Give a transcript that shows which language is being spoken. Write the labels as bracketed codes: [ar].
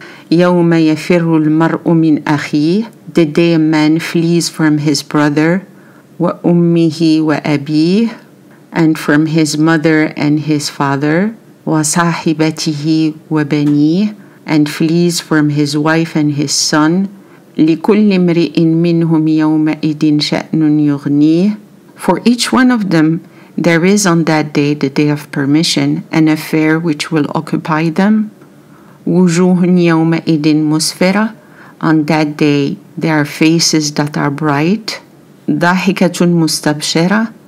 [ar] يوم يفر المرء من أخيه. [en] The day a man flees from his brother. [ar] وأمه وأبيه. [en] And from his mother and his father. [ar] وصاحبته وبنيه. [en] And flees from his wife and his son. [ar] لكل امرئ منهم يومئذ شأن يغنيه. [en] For each one of them there is on that day, the day of permission, an affair which will occupy them. [ar] وجوه يومئذ مسفرة. [en] On that day there are faces that are bright. [ar] ضاحكة مستبشرة.